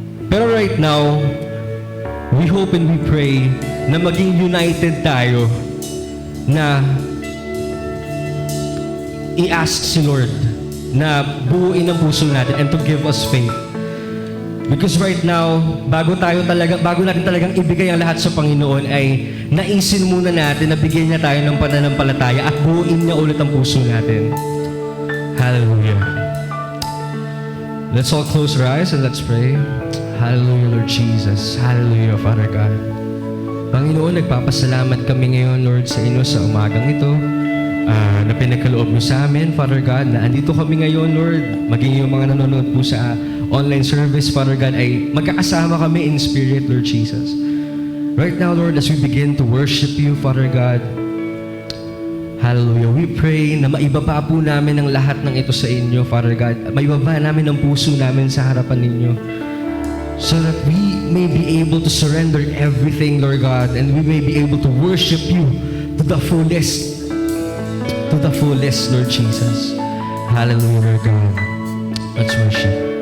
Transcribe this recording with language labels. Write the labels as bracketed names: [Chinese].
[Filipino] Pero [English] right now, we hope and we pray [Filipino] na maging united tayo na i-ask si Lord na buuin ang puso natin [English] and to give us faith. Because right now, [Filipino] bago natin talagang ibigay ang lahat sa Panginoon ay naisin muna natin na bigyan niya tayo ng pananampalataya at buuin niya ulit ang puso natin. [English] Hallelujah. Let's all close our eyes and let's pray. Hallelujah, Lord Jesus. Hallelujah, Father God. [Filipino] Panginoon, nagpapasalamat kami ngayon, Lord, sa inyo sa umagang ito na pinagkaloob mo sa amin, Father God, na andito kami ngayon, Lord, maging yung mga nanonood po sa online service, Father God, ay magkakasama kami [English] in spirit, [Filipino] Lord Jesus. [English] Right now, Lord, as we begin to worship you, Father God, hallelujah, we pray [Filipino] na maibaba po namin ang lahat ng ito sa inyo, [English] Father God. [Filipino] Maibaba namin ang puso namin sa harapan ninyo. [English] So that we may be able to surrender everything, Lord God, and we may be able to worship you to the fullest, Lord Jesus. Hallelujah, Lord God. Let's worship.